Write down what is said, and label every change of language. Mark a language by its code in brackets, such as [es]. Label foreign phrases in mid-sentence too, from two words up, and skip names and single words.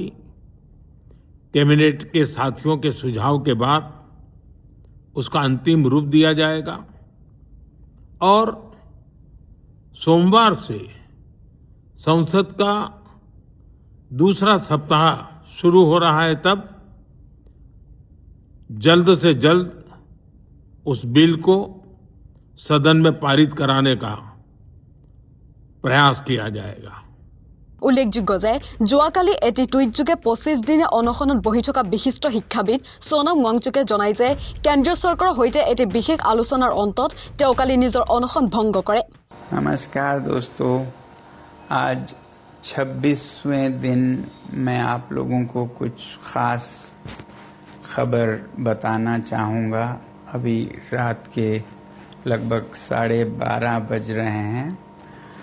[hi] कैबिनेट के साथियों के सुझाव के बाद उसका अंतिम रूप दिया जाएगा और सोमवार से संसद का दूसरा सप्ताह शुरू हो रहा है। तब जल्द से जल्द उस बिल को सदन में पारित कराने का प्रयास किया जाएगा। [as] উল্লেখযোগ্য যে যোৱাকালি এটি টুইটযোগে 25 দিনে অনশনত বহি থকা বিশিষ্ট শিক্ষাবিদ সোনম ৱাংচুকে জনায় যে কেন্দ্ৰীয় চৰকাৰৰ সৈতে এটি বিশেষ আলোচনাৰ অন্তত তেওঁ কালি নিজৰ অনশন ভংগ কৰে। [hi] नमस्कार दोस्तों, आज 26वें दिन मैं आप लोगों को कुछ खास खबर बताना चाहूँगा। अभी रात के लगभग 12:30 बज रहे हैं।